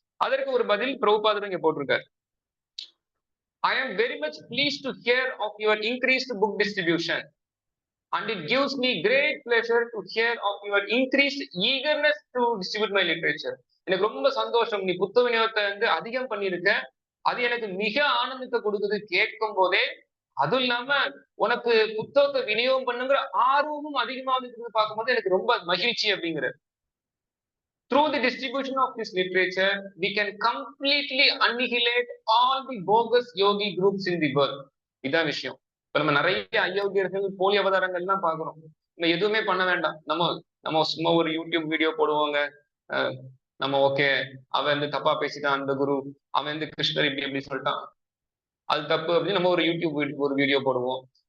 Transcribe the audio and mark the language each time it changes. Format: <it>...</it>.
<ta>அதற்கு ஒரு பதில் பிரபுபாதர் இங்க போட்டிருக்காரு.</ta> <en>I am very much pleased to hear of your increased book distribution, and it gives me great pleasure to hear of your increased eagerness to distribute my literature.</en> <ta>எனக்கு ரொம்ப சந்தோஷம், நீ புத்தக விநியோகத்தை வந்து அதிகம் பண்ணியிருக்க, அது எனக்கு மிக ஆனந்தத்தை கொடுக்குது கேட்கும் போதே. அதுவும் இல்லாம உனக்கு புத்தகத்தை விநியோகம் பண்ணுங்கிற ஆர்வமும் அதிகமாக இருக்குது பார்க்கும்போது எனக்கு ரொம்ப மகிழ்ச்சி அப்படிங்கிற.</ta> <en>Through the distribution of this literature, we can completely annihilate all the bogus yogi groups in the world.</en> <ta>இதான் விஷயம். இப்ப நம்ம நிறைய அயோக்கியர்கள், போலி அவதாரங்கள் எல்லாம் பாக்குறோம். நம்ம எதுவுமே பண்ண வேண்டாம். நம்ம சும்மா ஒரு யூடியூப் வீடியோ போடுவாங்க. நம்ம ஓகே, அவன் வந்து தப்பா பேசிட்டான் அந்த குரு, அவன் வந்து கிருஷ்ணர் இப்படி சொல்லிட்டான், அது தப்பு அப்படின்னு நம்ம ஒரு யூடியூப் ஒரு வீடியோ போடுவோம்.</ta>